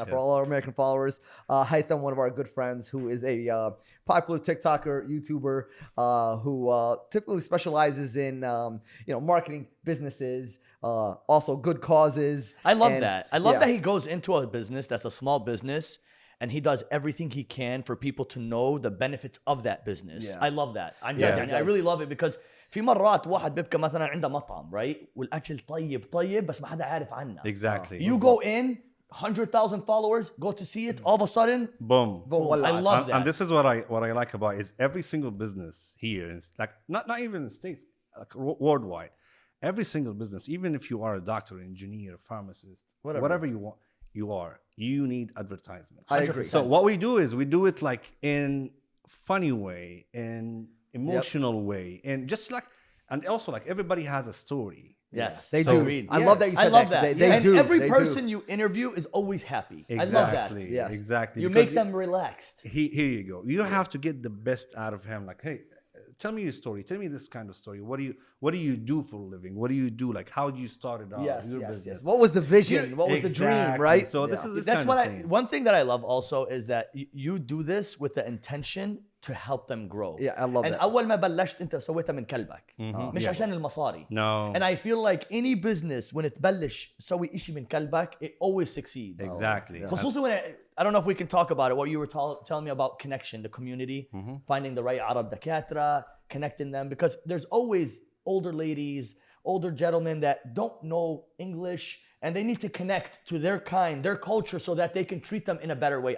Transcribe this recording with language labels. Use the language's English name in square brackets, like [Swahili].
[English] For all our American followers. Haitham, one of our good friends who is a popular TikToker, YouTuber, who typically specializes in marketing businesses, also good causes. I love that. I love that he goes into a business that's a small business and he does everything he can for people to know the benefits of that business. I love that. I really love it because [Arabic] في مرات واحد بيبقى مثلا عنده مطعم right والاكل طيب بس ما حدا عارف عنه. [English] Exactly. You go in 100,000 followers go to see it all of a sudden boom. I love that. And this is what I like about it is every single business here is like not even in the States, like worldwide. Every single business, even if you are a doctor, engineer, pharmacist, whatever you want, you need advertisement. I agree. So what we do is we do it like in funny way, in emotional way, and just like, and also like everybody has a story. Yes, they do. I love that you said that. They and do. Every person you interview is always happy. Exactly. I love that. Yes. Exactly. You make them relaxed. Here you go. You have to get the best out of him. Like, hey, tell me your story. Tell me this kind of story. What do you do for a living? What do you do? Like, how do you start it out? Yes. What was the vision? What was the dream? Right. So that's kind of thing. One thing that I love also is that you do this with the intention to help them grow. Yeah, I love that. [Arabic] أول ما بلشت أنت سويتها من كلبك مش عشان المصاري. [English] No. And I feel like any business when [Arabic] تبلش تسوي إشي من كلبك [English] it always succeeds. Exactly. خصوصا when I don't know if we can talk about it. What you were telling me about connection, the community, finding the right Arab دكاترة, connecting them because there's always older ladies, older gentlemen that don't know English and they need to connect to their kind, their culture so that they can treat them in a better way.